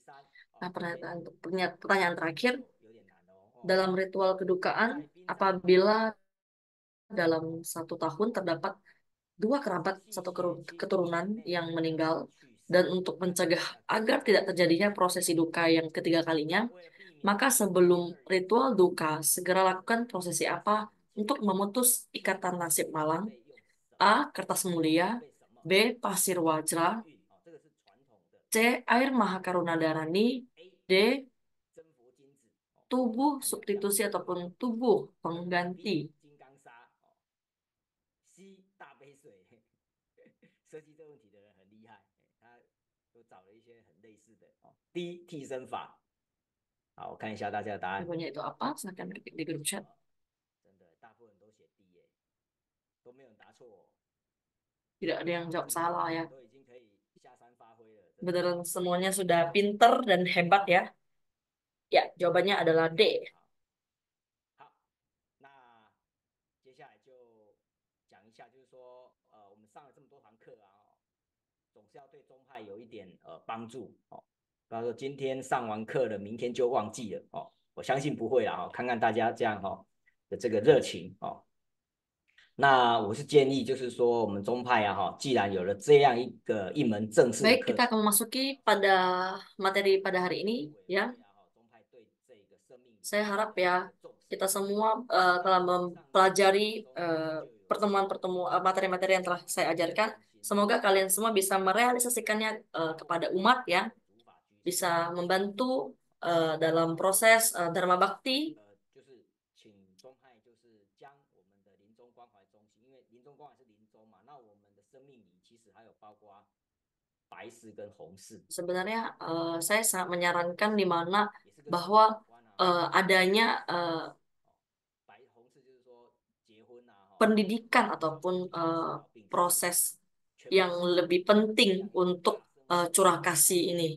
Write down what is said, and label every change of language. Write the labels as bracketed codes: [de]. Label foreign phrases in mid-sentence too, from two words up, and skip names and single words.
[id] Nah, pertanyaan terakhir, dalam ritual kedukaan apabila dalam 1 tahun terdapat 2 kerabat satu keturunan yang meninggal, dan untuk mencegah agar tidak terjadinya prosesi duka yang ketiga kalinya, maka sebelum ritual duka segera lakukan prosesi apa untuk memutus ikatan nasib malang? A. Kertas mulia, B. Pasir wajra, C. Air Mahakaruna Darani, D. Tubuh substitusi ataupun tubuh pengganti. [zh] D 替身法。好，我看一下大家的答案。 [id] Jawabannya itu apa? Silahkan ketik di grup chat. [zh] 真的，大部分人都写 D 耶，都没有人答错哦。 [id] Tidak ada yang jawab salah ya. [zh] 都已经可以下山发挥了。 [id] Beneran semuanya sudah pinter dan hebat ya. Ya, jawabannya adalah D. [zh] 好，那接下来就讲一下，就是说，我们上了这么多堂课啊，总是要对宗派有一点帮助哦。不要说今天上完课了，明天就忘记了哦。我相信不会啦哦，看看大家这样的这个热情哦。那我是建议，就是说我们宗派啊既然有了这样一门正式的 [id] Baik, [zh] 课 [id] kita akan memasuki pada materi pada hari ini ya. Saya harap ya kita semua telah mempelajari pertemuan-pertemuan materi-materi yang telah saya ajarkan. Semoga kalian semua bisa merealisasikannya kepada umat ya, bisa membantu dalam proses Dharma Bakti. [zh] 就是请宗派就是将我们的临终关怀中心，因为临终关怀是临终嘛，那我们的生命里其实还有包括白事跟红事。 [id] Sebenarnya saya sangat menyarankan di mana bahwa adanya pendidikan ataupun proses yang lebih penting untuk curah kasih ini.